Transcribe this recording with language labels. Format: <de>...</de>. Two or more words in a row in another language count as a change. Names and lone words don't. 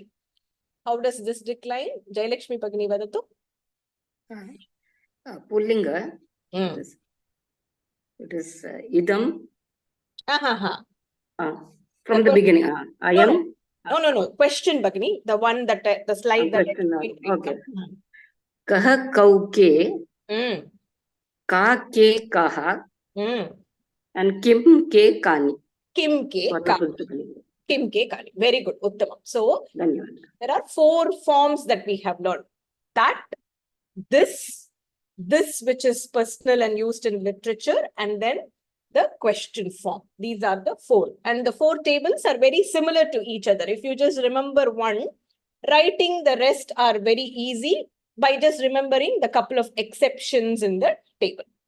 <en>How does this decline?</en> <sa>Jayalakshmi Bhagini Vadatu? Pullinga.</sa> <en>It is idam. From the beginning. I am. No. Question, Bhagini. The one that the slide that. Okay.</en> <sa>Kaha kau ke. Ka ke kaha.</sa> <en>And</en> <sa>kim ke kani. Kim ke kani. Kim ke kani.</sa> <en>Very good. Uttama. So, there are 4 forms that we have learned. That, this which is personal and used in literature, and then the question form. These are the 4. And the 4 tables are very similar to each other. If you just remember one, writing the rest are very easy by just remembering the couple of exceptions in the table.</en>